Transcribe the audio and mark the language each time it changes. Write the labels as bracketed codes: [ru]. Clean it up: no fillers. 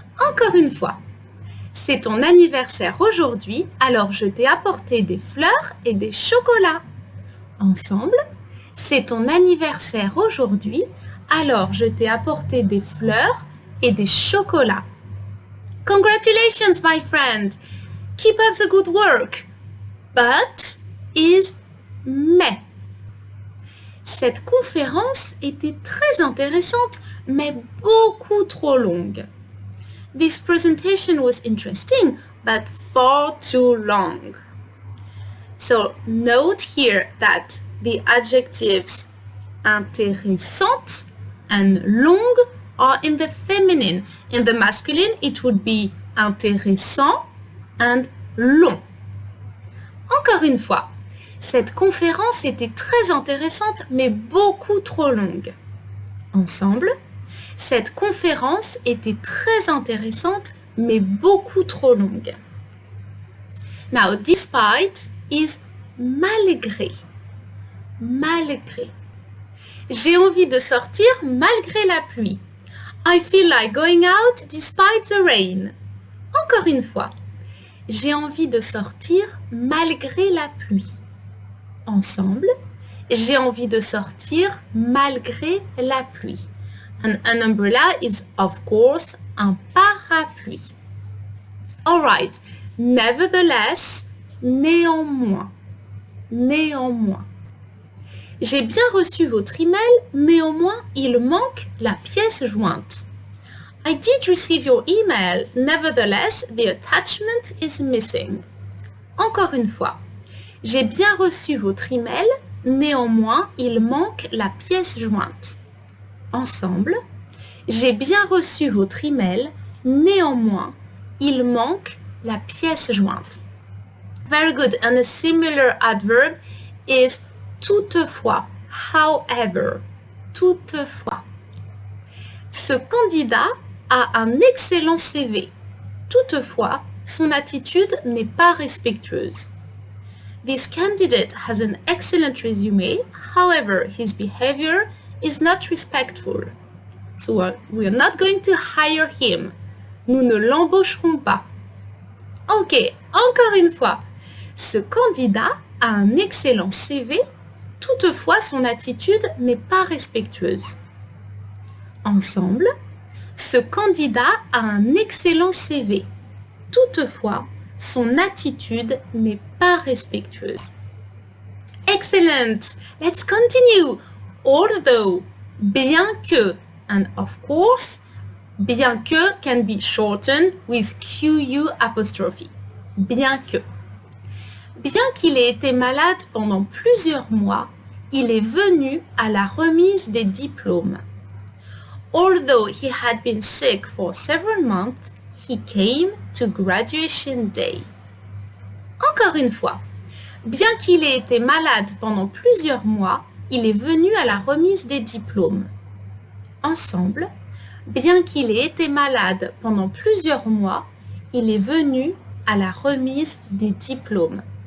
[fr] Encore une fois, c'est ton anniversaire aujourd'hui, alors je t'ai apporté des fleurs et des chocolats. Ensemble, c'est ton anniversaire aujourd'hui, alors je t'ai apporté des fleurs et des chocolats. [en] Congratulations, my friend! Keep up the good work. But is [fr] mais. Cette conférence était très intéressante, mais beaucoup trop longue. [en] This presentation was interesting, but far too long. So note here that the adjectives intéressante and longue are in the feminine. In the masculine, it would be intéressant and long. [fr] Encore une fois, cette conférence était très intéressante, mais beaucoup trop longue. Ensemble, cette conférence était très intéressante, mais beaucoup trop longue. [en] Now, despite is malgré. Malgré. [fr] J'ai envie de sortir malgré la pluie. [en] I feel like going out despite the rain. [fr] Encore une fois. J'ai envie de sortir malgré la pluie. Ensemble. J'ai envie de sortir malgré la pluie. [en] An umbrella is, of course, un parapluie. All right. [fr] Nevertheless, néanmoins. Néanmoins. J'ai bien reçu votre email, néanmoins, il manque la pièce jointe. [en] I did receive your email, nevertheless, the attachment is missing. [fr] Encore une fois. J'ai bien reçu votre email, néanmoins, il manque la pièce jointe. Ensemble. J'ai bien reçu votre email, néanmoins, il manque la pièce jointe. [en] Very good. And a similar adverb is toutefois, however, toutefois. [fr] Ce candidat a un excellent CV. Toutefois, son attitude n'est pas respectueuse. [en] This candidate has an excellent resume. However, his behavior is not respectful. So we are not going to hire him. [fr] Nous ne l'embaucherons pas. Ok, encore une fois. Ce candidat a un excellent CV. Toutefois, son attitude n'est pas respectueuse. Ensemble, ce candidat a un excellent CV. Toutefois, son attitude n'est pas respectueuse. [en] Excellent! Let's continue. Although, bien que, and of course, bien que can be shortened with QU apostrophe. Bien que. [fr] Bien qu'il ait été malade pendant plusieurs mois, il est venu à la remise des diplômes. [en] Although he had been sick for several months, he came to graduation day. [fr] Encore une fois, bien qu'il ait été malade pendant plusieurs mois, il est venu à la remise des diplômes. Ensemble, bien qu'il ait été malade pendant plusieurs mois, il est venu à la remise des diplômes.